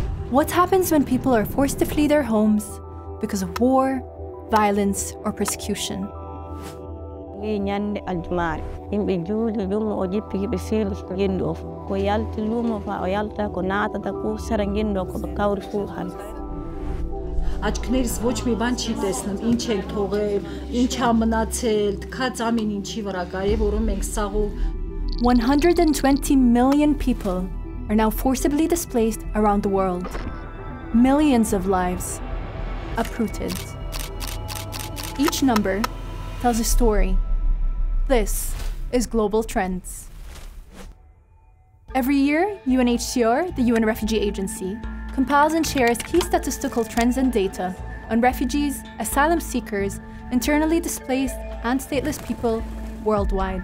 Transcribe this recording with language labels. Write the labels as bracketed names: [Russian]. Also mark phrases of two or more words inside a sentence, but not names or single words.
[English] What happens when people are forced to flee their homes because of war, violence, or persecution? [Armenian] Աչքներս ոչ մի բան չի տեսնում, ինչ են թողել, ինչ ա մնացել, թքած ամեն ինչի վրա կարի, որում մենք սաղով [English] 120 million people are now forcibly displaced around the world. Millions of lives uprooted. Each number tells a story. This is Global Trends. Every year, UNHCR, the UN Refugee Agency, compiles and shares key statistical trends and data on refugees, asylum seekers, internally displaced, and stateless people worldwide.